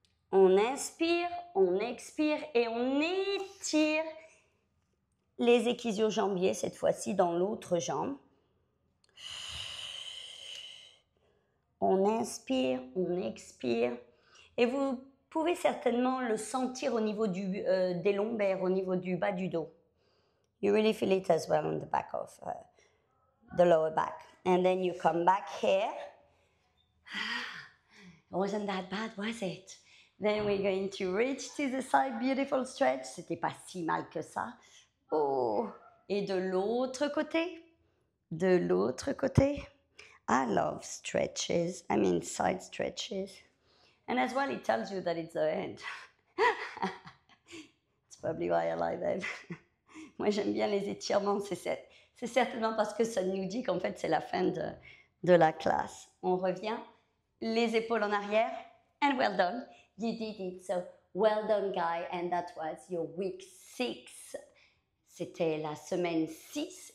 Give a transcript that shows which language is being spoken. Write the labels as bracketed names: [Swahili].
[French] On inspire, on expire et on étire les ischio-jambiers, cette fois-ci dans l'autre jambe. On inspire, on expire. Et vous pouvez certainement le sentir au niveau des lombaires, au niveau du bas du dos. [English] You really feel it as well on the back of the lower back. And then you come back here. It wasn't that bad, was it? Then we're going to reach to the side, beautiful stretch. [French] C'était pas si mal que ça. Oh, et de l'autre côté. De l'autre côté. [English] I love stretches, side stretches. And as well, it tells you that it's the end. It's probably why I like that. [French] Moi, j'aime bien les étirements. C'est certainement parce que ça nous dit qu'en fait, c'est la fin de la classe. On revient, les épaules en arrière, [English] and well done. You did it, so well done, guy. And that was your week 6. [French] C'était la semaine 6.